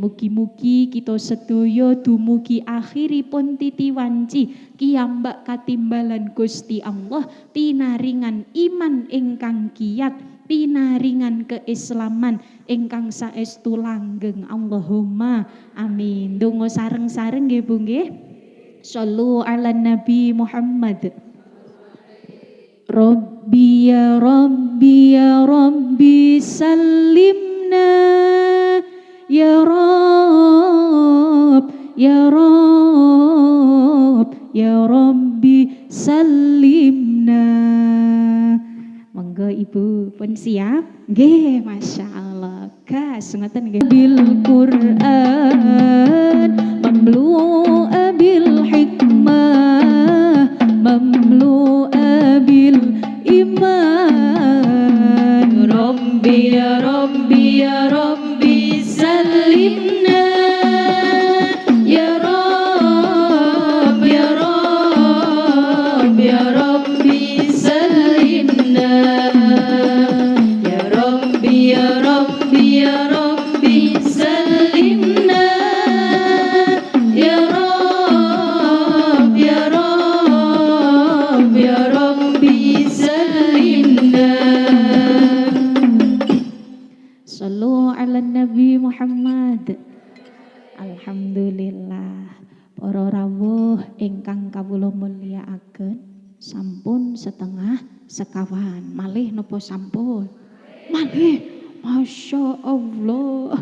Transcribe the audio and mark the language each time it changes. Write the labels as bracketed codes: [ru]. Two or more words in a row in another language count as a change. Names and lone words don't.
[jv] Mugi-mugi kita sedaya dumugi akhiripun titi wanci kiyambak katimbalan Gusti Allah, pinaringan iman ingkang kiyat, pinaringan keislaman ingkang saestu langgeng. [ar] اللهم آمين. [jv] Donga sareng-sareng nggih Bu nggih. [ar] صلوا على النبي محمد. ربي يا ربي يا ربي سلمنا يا رب يا رب يا ربي سلمنا [jv] Ibu pun siap? Nggih, [ar] ما شاء الله. [jv] Gas ngoten nggih. [ar] بالقرآن مملوءة بالحكمة مملوءة بالإيمان. ربي يا ربي يا ربي سلمنا يا رب يا رب يا ربي سلمنا يا ربي يا ربي يا ربي سلمنا يا رب يا رب يا ربي سلمنا. صلوا على النبي محمد. Alhamdulillah. [jv] Para rawuh ingkang kawula mulyakaken, sampun setengah sekawan. Malih napa sampun? Malih. [ar] ما شاء الله.